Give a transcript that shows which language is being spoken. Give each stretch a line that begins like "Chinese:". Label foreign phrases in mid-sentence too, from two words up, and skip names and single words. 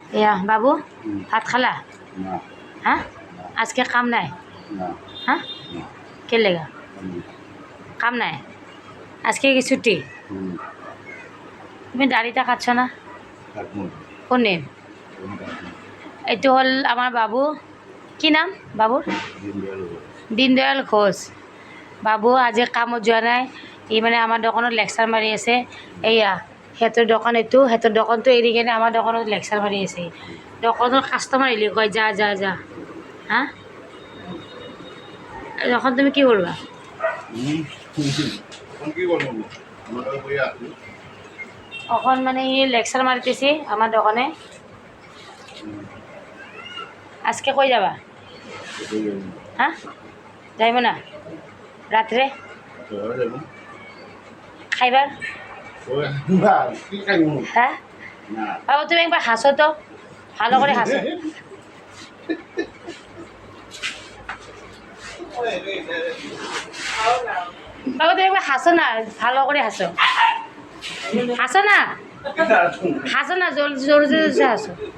Assamese: এয়া বাবু ভাত খালা
Bangla: না হ্যাঁ আজকে কাম নাই না হ্যাঁ কে লেগা কাম নাই আজকে কি ছুটি তুমি দাড়িটা কাটছ না কোনে
Assamese: এইটো হ'ল আমাৰ বাবু কি নাম বাবুৰ দীনদয়াল ঘোষ বাবু আজি কামত যোৱা নাই ই মানে আমাৰ দোকানত লেকচাৰ মাৰি আছে এয়া সিহঁতৰ দোকান এইটো সিহঁতৰ দোকানটো এৰি কিনে আমাৰ দোকানত লেকচাৰ মাৰি আছে দোকানৰ কাষ্টমাৰ আহিলে কয় যা যা যা হা এখন তুমি কি কৰিবা অকণ মানে ই লেকচাৰ মাৰিতেছি আমাৰ দোকানে
Bangla: আজকে কই যাবা হা যাইব না রাত্রে খাইবার হ্যাঁ বাবু তুমি একবার হাসো তো ভালো করে হাসো বাবু তুমি একবার হাসো না ভালো করে হাসো হাসো না হাসো না জোর জোর জোর হাসো